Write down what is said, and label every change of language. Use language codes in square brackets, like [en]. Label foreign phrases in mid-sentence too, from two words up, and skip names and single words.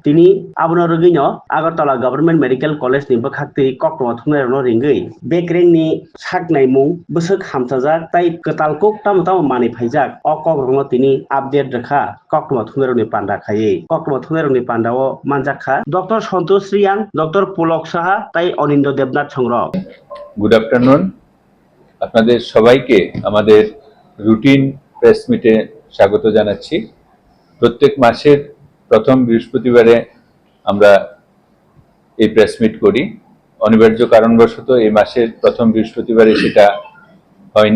[trp] Tini, Abno Rugino, Agartala Government Medical College ni Bakati, Kokno Thuner Ringi, Bakering ni Sakna Mung, Busuk Hamtazak, Tai Katalkuk Tam Mani Pajak, Okogno Tini, Abded Raka, Kokno Thuner ni Panda Kaye, Kokno Thuner ni Pandao, Manjaka, Dr. Santosh Riang, Dr. Pulok Saha, Tai Onindo Debnat Chong [en] Good afternoon [bn] আপনাদের সবাইকে আমাদের রুটিন [en] press meet [bn] স্বাগত জানাচ্ছি। প্রত্যেক মাসের প্রথম বৃহস্পতিবারে আমরা এই [en] press meet [bn] করি। অনিবার্য কারণবশত এই মাসের প্রথম বৃহস্পতিবারে সেটা হয়নি।